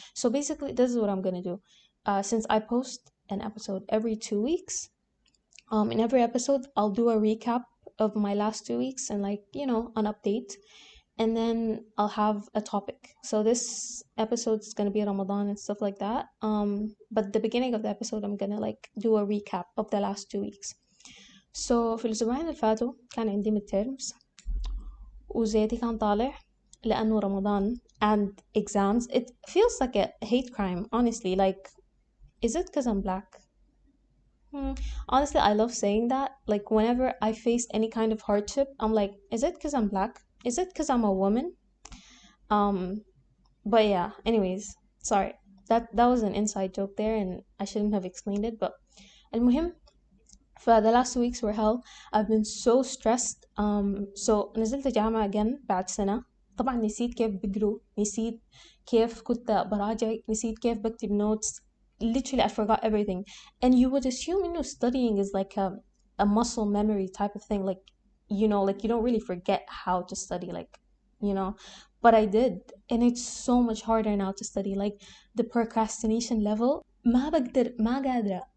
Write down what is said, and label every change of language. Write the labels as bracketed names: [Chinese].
[English] So basically this is what I'm gonna do. Since I post an episode every 2 weeks, in every episode I'll do a recap of my last 2 weeks and like an update, and then I'll have a topic. So this episode is gonna be Ramadan and stuff like that. But the beginning of the episode I'm gonna like do a recap of the last 2 weeks. [Arabic] So في الأسبوعين اللي فاتوا كان عندي midterms وزيتي كان طالع لأنه رمضان [English] and exams. It feels like a hate crime, honestly. Like, is it because I'm black? Honestly, I love saying that. Like, whenever I face any kind of hardship, I'm like, is it because I'm black? Is it because I'm a woman? But yeah, anyways, sorry. That was an inside joke there and I shouldn't have explained it. But المهم, for the last 2 weeks were hell. I've been so stressed. [Arabic] So نزلت جامعة again بعد سنة. طبعا نسيت كيف بقرو، نسيت كيف كنت براجع، نسيت كيف بكتب notes. [English] Literally I forgot everything. And you would assume studying is like a muscle memory type of thing, like like you don't really forget how to study, like but I did. And it's so much harder now to study. Like the procrastination level [Arabic] ما بقدر، ما قادرة.